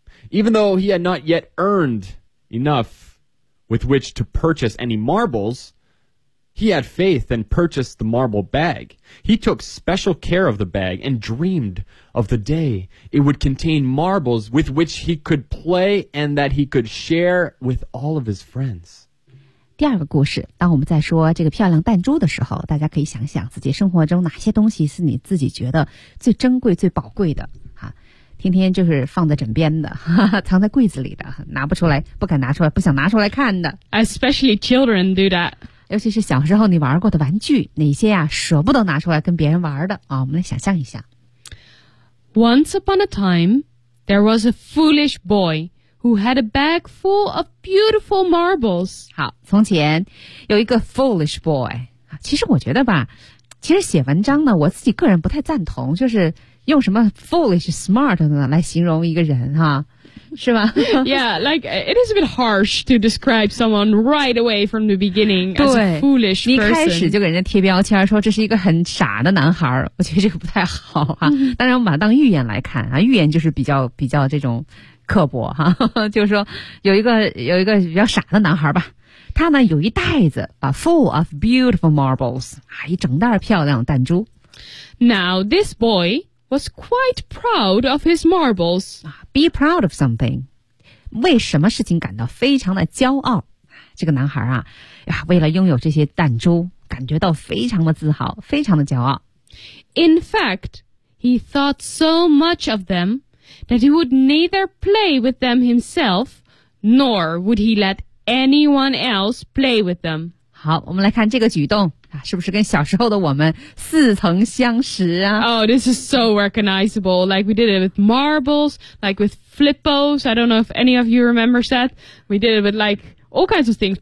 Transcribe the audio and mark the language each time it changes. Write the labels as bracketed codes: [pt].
[en] Even though he had not yet earned enough with which to purchase any marbles, He had faith and purchased the marble bag. He took special care of the bag and dreamed of the day it would contain marbles with which he could play and that he could share with all of his friends. [zh] 第二个故事，当我们在说这个漂亮弹珠的时候，大家可以想想自己生活中哪些东西是你自己觉得最珍贵最宝贵的啊，天天就是放在枕边的，哈哈，藏在柜子里的，拿不出来，不敢拿出来，不想拿出来看的。 [en] Especially children do that. [zh] 尤其是小时候你玩过的玩具，哪些呀舍不得拿出来跟别人玩的啊？我们来想象一下。 [en] Once upon a time, there was a foolish boy who had a bag full of beautiful marbles. [zh] 好，从前有一个 [en] foolish boy。 [zh] 其实我觉得吧，其实写文章呢，我自己个人不太赞同，就是用什么 foolish smart 呢来形容一个人哈。是吧 [en] Yeah, like, it is a bit harsh to describe someone right away from the beginning as a foolish person. [zh] 你开始就给人家贴标签说这是一个很傻的男孩，我觉得这个不太好啊。当然我们把它当预言来看啊，预言就是比较这种刻薄啊，就是说有一个比较傻的男孩吧。他呢有一袋子啊 , [en] full of beautiful marbles, [zh] 啊一整袋漂亮弹珠。 [en] Now, this boy,was quite proud of his marbles. Be proud of something. [zh] 为什么事情感到非常的骄傲？这个男孩啊，为了拥有这些弹珠，感觉到非常的自豪，非常的骄傲。 [en] In fact, he thought so much of them that he would neither play with them himself, nor would he let anyone else play with them. [zh] 好，我们来看这个举动。是不是跟小时候的我们似曾相识啊 [en] Oh, this is so recognizable. Like we did it with marbles, like with flippos. I don't know if any of you remember that. We did it with like all kinds of things.